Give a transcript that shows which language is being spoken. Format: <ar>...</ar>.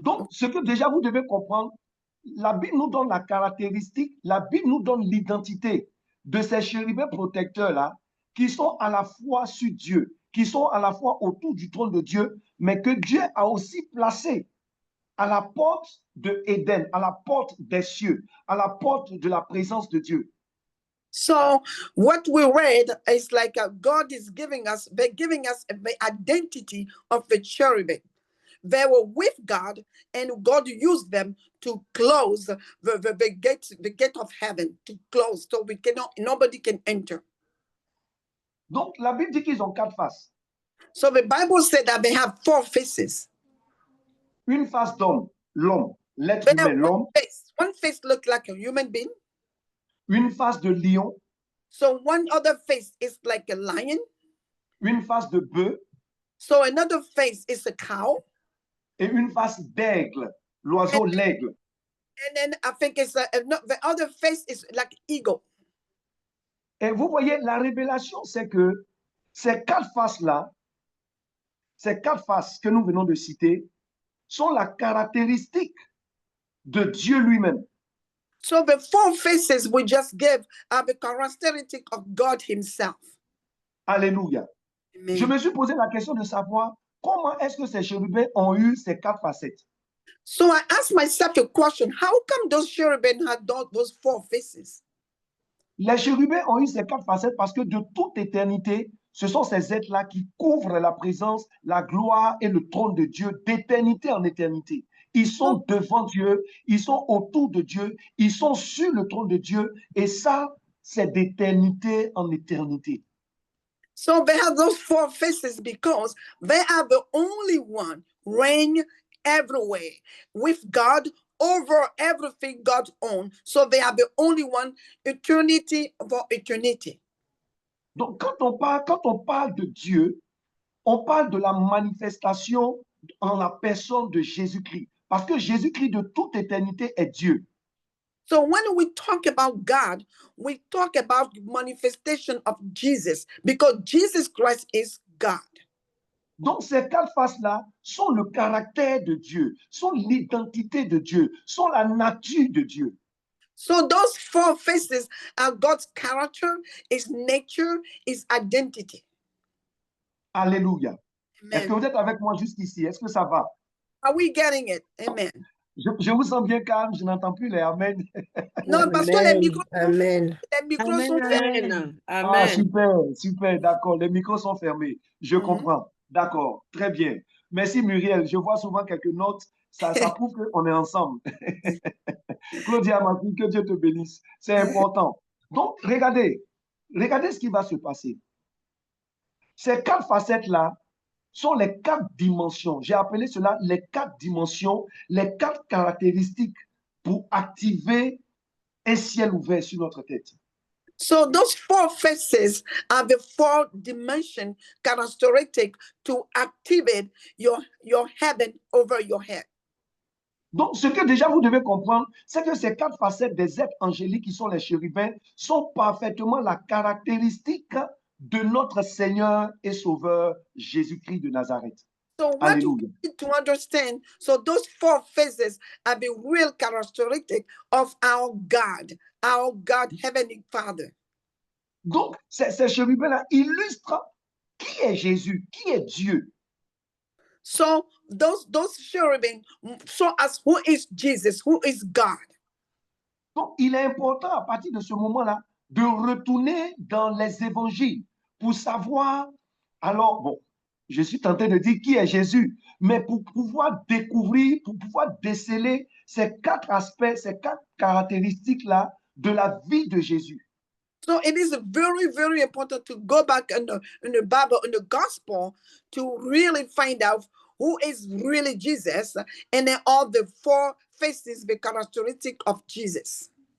<fr>Donc, ce que déjà vous devez comprendre, la Bible nous donne la caractéristique, la Bible nous donne l'identité de ces chérubins protecteurs-là qui sont à la fois sur Dieu, qui sont à la fois autour du trône de Dieu, mais que Dieu a aussi placé à la porte de Éden, à la porte des cieux, à la porte de la présence de Dieu.</fr> <en>So what we read is like God is giving us the identity of the cherubim. They were with God, and God used them to close the gate of heaven, to close, so nobody can enter.</en> <fr>Donc la Bible dit qu'ils ont 4 faces.</fr> <en>So the Bible said that they have 4 faces.</en> <fr>Une face d'homme, l'homme, l'être humain, l'homme.</fr> <en>One face looked like a human being.</en> <fr>Une face de lion.</fr> <en>So one other face is like a lion.</en> <fr>Une face de bœuf.</fr> <en>So another face is a cow.</en> <fr>Et une face d'aigle, l'oiseau l'aigle.</fr> <en>And then I think it's the other face is like eagle.</en> <fr>Et vous voyez, la révélation, c'est que ces 4 faces-là, ces 4 faces que nous venons de citer, sont la caractéristique de Dieu lui-même.</fr> <en>So the 4 faces we just gave are the characteristic of God himself.</en> <fr>Alléluia. Amen. Je me suis posé la question de savoir comment est-ce que ces chérubins ont eu ces 4 facettes.</fr> <en>So I asked myself a question, how come those cherubim had those 4 faces?</en> <fr>Les chérubins ont eu ces 4 facettes parce que de toute éternité, ce sont ces êtres-là qui couvrent la présence, la gloire et le trône de Dieu d'éternité en éternité. Ils sont devant Dieu, ils sont autour de Dieu, ils sont sur le trône de Dieu et ça, c'est d'éternité en éternité.</fr> <en>So they have those 4 faces because they are the only one reign everywhere with God over everything God owns. So they are the only one eternity for eternity.</en> <fr>Donc quand on parle de Dieu, on parle de la manifestation en la personne de Jésus-Christ. Parce que Jésus-Christ de toute éternité est Dieu.</fr> <en>So when we talk about God, we talk about manifestation of Jesus because Jesus Christ is God.</en> <fr>Donc ces 4 faces-là sont le caractère de Dieu, sont l'identité de Dieu, sont la nature de Dieu.</fr> <en>So those 4 faces are God's character, his nature, his identity.</en> <fr>Alléluia. Amen. Est-ce que vous êtes avec moi jusqu'ici? Est-ce que ça va?</fr> <en>Are we getting it? Amen.</en> <fr>Je vous sens bien calme, je n'entends plus les amen. Non, parce que les micros, Amen. les micros sont fermés. Amen. Ah, super, d'accord. Les micros sont fermés. Je comprends. D'accord, très bien. Merci Muriel. Je vois souvent quelques notes. Ça prouve qu'on est ensemble. Claudia, ma fille, que Dieu te bénisse. C'est important. Donc, regardez ce qui va se passer. Ces 4 facettes-là sont les 4 dimensions. J'ai appelé cela les 4 dimensions, les 4 caractéristiques pour activer un ciel ouvert sur notre tête.</fr> <en>So those 4 faces are the 4 dimension characteristic to activate your heaven over your head.</en> <fr>Donc, ce que déjà vous devez comprendre, c'est que ces 4 facettes des êtres angéliques qui sont les chérubins sont parfaitement la caractéristique de notre Seigneur et Sauveur Jésus-Christ de Nazareth.</fr> <en>So what Alléluia. you need to understand, so those 4 phases are the real characteristic of our God, Heavenly Father.</en> <fr>Donc, ces chérubins-là illustrent qui est Jésus, qui est Dieu.</fr> <en>So those cherubim show us who is Jesus, who is God.</en> <fr>Donc, il est important à partir de ce moment-là de retourner dans les évangiles pour savoir, alors, bon, je suis tenté de dire qui est Jésus, mais pour pouvoir découvrir, pour pouvoir déceler ces 4 aspects, ces 4 caractéristiques-là de la vie de Jésus.</fr> <en>So it is very, very important to go back in the Bible, in the gospel, to really find out who is really Jesus, and then all the 4 faces, the characteristic of Jesus.</en>